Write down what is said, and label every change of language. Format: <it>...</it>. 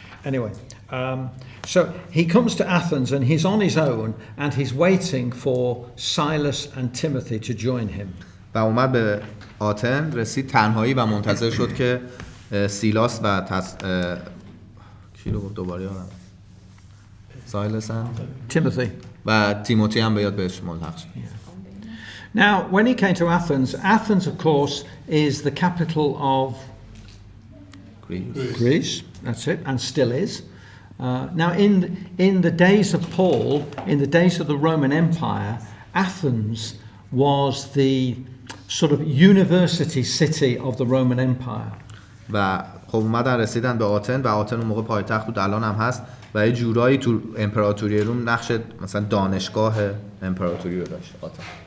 <en>Anyway, so he comes to Athens and he's on his own and he's waiting for Silas and Timothy to join him.</en> <fa>و اومد به آتن، رسید تنهایی و منتظر شد که سیلاس و کی رو گفت دوباره یادم؟ سایلس هم</fa> <en>Timothy.</en> <fa>و تیموتی هم بیاد بهش ملحق شد.</fa> <en>Now, when he came to Athens, Athens, of course, is the capital of Greece. That's it, and still is. Now, in the days of Paul, in the days of the Roman Empire, Athens was the sort of university city of the Roman Empire.</en> <fa>و خب اومدن رسیدن به آتن و آتن اون موقع پایتخت بود، الان هم هست و یه جورایی تو امپراتوری روم نقش مثلا دانشگاه امپراتوری رو داشت آتن.</fa>